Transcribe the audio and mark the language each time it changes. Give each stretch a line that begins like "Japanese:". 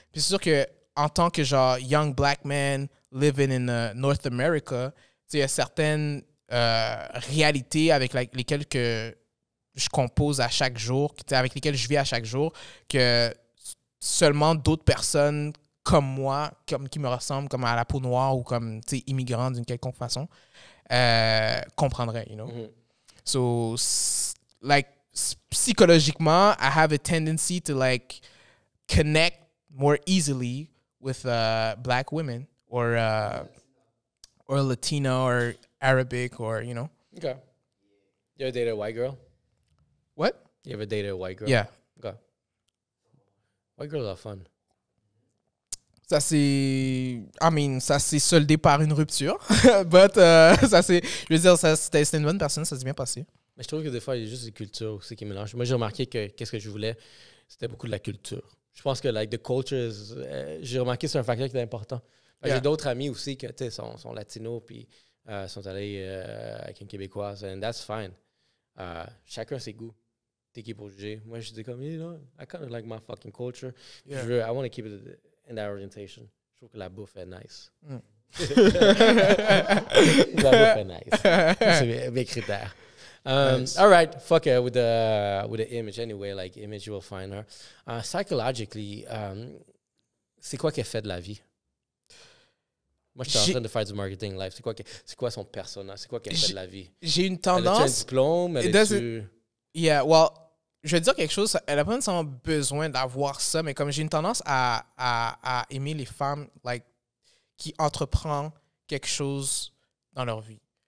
French: Puis c'est sûr que en tant que genre
English: young black man living in North America,
French: il y a certaines réalités avec lesquelles que je compose à chaque jour, avec lesquels je vis à chaque jour, que seulement d'autres personnes comme moi, qui me ressemblent, comme à la peau noire ou comme immigrants d'une quelconque façon, comprendraient, you know? Mhm.
English: So, like, psychologiquement, I have a tendency to, like, connect more easily with black women or Latino or Arabic or, you know? Okay. You ever dated a white girl? What? You ever dated a white girl? Yeah. Okay. White girls are fun.
French: Ça s'est soldé par une rupture. But, je veux dire, c'était une bonne personne, ça s'est bien passé. Mais je trouve que des fois, il y a juste des cultures aussi qui mélangent. Moi, j'ai remarqué que qu'est-ce que je voulais, c'était beaucoup de la culture. Je pense que the culture, j'ai remarqué que c'est un facteur qui est important. J'ai d'autres amis aussi qui sont latinos puis sont allés avec une Québécoise,
English: and that's fine.
French: Chacun ses goûts. T'es qui pour juger? Moi, je dis comme,
English: I kind of like my fucking culture. I want to keep it in that orientation.
French: Je trouve que la bouffe est nice. La bouffe est nice. C'est mes critères. Nice.
English: All right, fuck it with the image anyway. Like image, you will find her.
French: Psychologically, c'est quoi qu'elle fait de la vie? Moi, je suis en train de faire du marketing live. C'est quoi son personnage? C'est quoi qu'elle fait de la vie? J'ai une tendance. Elle a un diplôme? Yeah, well, je vais te dire quelque chose. Elle n'a pas nécessairement besoin d'avoir ça, mais comme j'ai une tendance à aimer les femmes like, qui entreprennent quelque chose dans leur vie.